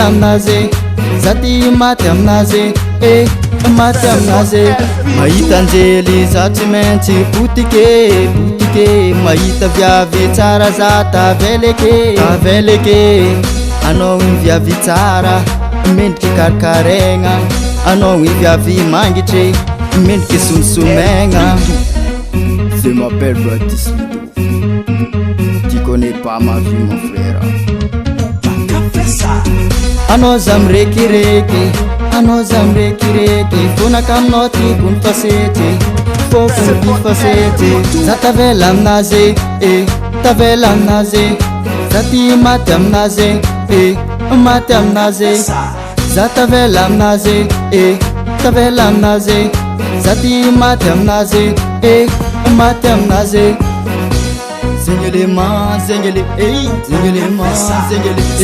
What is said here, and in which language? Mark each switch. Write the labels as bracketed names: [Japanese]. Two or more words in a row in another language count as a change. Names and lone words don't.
[Malagasy] aminazy Za ty maty aminazy maty aminazy Mahita anjely za tsy maintsy potike Mahita viavy tsara za taveleke Anao igny viavy tsara mendriky karikaregna Anao igny viavy mangitry mendriky somsomegna [French] Je m'appelle Radis Lido. Tu connais pas ma vie mon frère. [Malagasy] Anao za mirekireky Fonaka aminao tiako ny fasety Foko ny fasety Za tavela aminazy tavela aminazy Za ty maty aminazy maty aminazy Za tavela aminazy tavela aminazy Za ty maty aminazy maty aminazy Zengelema zengele zengelema zengele